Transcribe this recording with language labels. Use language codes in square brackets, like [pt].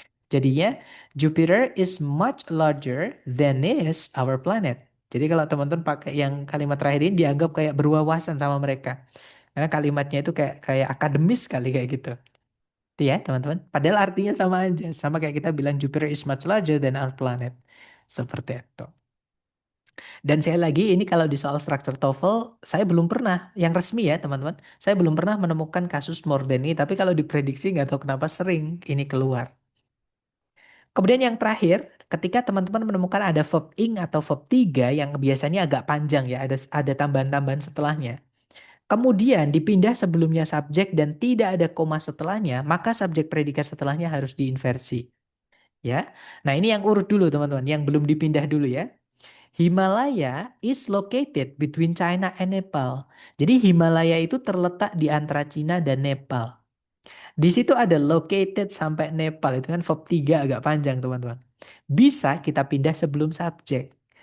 [id] Jadinya [en] Jupiter is much larger than is our planet. [id] Jadi kalau teman-teman pakai yang kalimat terakhir ini dianggap kayak berwawasan sama mereka. Karena kalimatnya itu kayak kayak akademis kali kayak gitu. Itu ya teman-teman. Padahal artinya sama aja. Sama kayak kita bilang [en] Jupiter is much larger than our planet. [id] Seperti itu. Dan saya lagi ini kalau di soal structure TOEFL saya belum pernah yang resmi ya teman-teman. Saya belum pernah menemukan kasus more than ini. Tapi kalau diprediksi nggak tahu kenapa sering ini keluar. Kemudian yang terakhir, ketika teman-teman menemukan ada verb ing atau verb 3 yang biasanya agak panjang ya, ada tambahan-tambahan setelahnya. Kemudian dipindah sebelumnya subjek dan tidak ada koma setelahnya, maka subjek predikat setelahnya harus diinversi. Ya. Nah, ini yang urut dulu teman-teman, yang belum dipindah dulu ya. [en] Himalaya is located between China and Nepal. [id] Jadi Himalaya itu terletak di antara Cina dan Nepal. Di situ ada located sampai Nepal. Itu kan verb 3 agak panjang teman-teman. Bisa kita pindah sebelum subjek.